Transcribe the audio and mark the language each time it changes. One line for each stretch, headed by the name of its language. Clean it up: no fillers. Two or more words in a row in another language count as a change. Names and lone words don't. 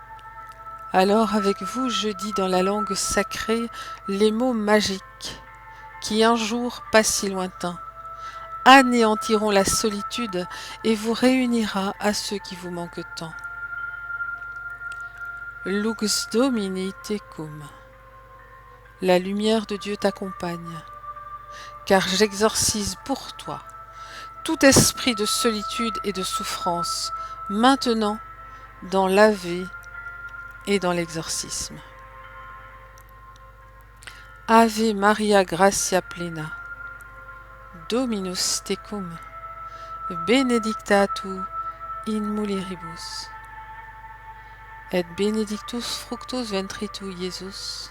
French: Alors avec vous, je dis dans la langue sacrée les mots magiques qui un jour pas si lointain anéantiront la solitude et vous réunira à ceux qui vous manquent tant.
Latin: Lux Domini tecum.
French: La lumière de Dieu t'accompagne, car j'exorcise pour toi tout esprit de solitude et de souffrance, maintenant dans l'Ave et dans l'exorcisme.
Latin: Ave Maria gratia plena, Dominus tecum, benedicta tu in mulieribus, et benedictus fructus ventris tui, Iesus.